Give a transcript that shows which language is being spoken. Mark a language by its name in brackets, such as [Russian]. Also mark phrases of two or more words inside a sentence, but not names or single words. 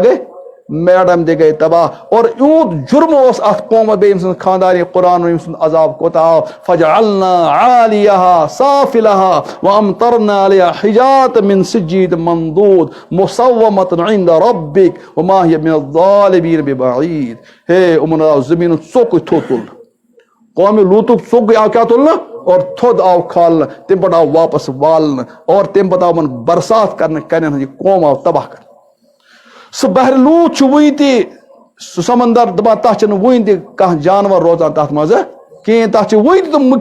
[Kashmiri] گٔے میڈم تہِ گٔے تباہ اور یوٗت جُرم اوس اتھ قومس بیٚیہِ أمۍ سٕنٛز خاندانی قرآن أمۍ سُنٛد عذاب کوتاہ آو [Arabic] فجعلنا عالیہا سافلہا وامطرنا علیہا حجارة من سجیل منضود مصومة عند ربک وما ہی من الظالمین ببعید [Kashmiri] ہے یِمن آو زٔمیٖنُک ژوٚکٕے تھوٚد تُلنہٕ قومہِ لوٗطُک ژوٚکٕے آو کیٛاہ تُلنہٕ اور تھوٚد آو کھالنہٕ تمہِ پتہٕ آو واپس والنہٕ اور تمہِ پتہٕ آو یِمن برسات کرنہٕ کنٮ۪ن ہٕنٛز یہِ قوم آو تباہ کرنہٕ سُہ بحر لوٗط چھُ وُنہِ تہِ سُہ سمندر دپان تتھ چھنہٕ وُنہِ تہِ کانٛہہ جانور روزان تتھ منٛز کِہیٖنۍ تتھ چھِ وُنہِ تہِ تِم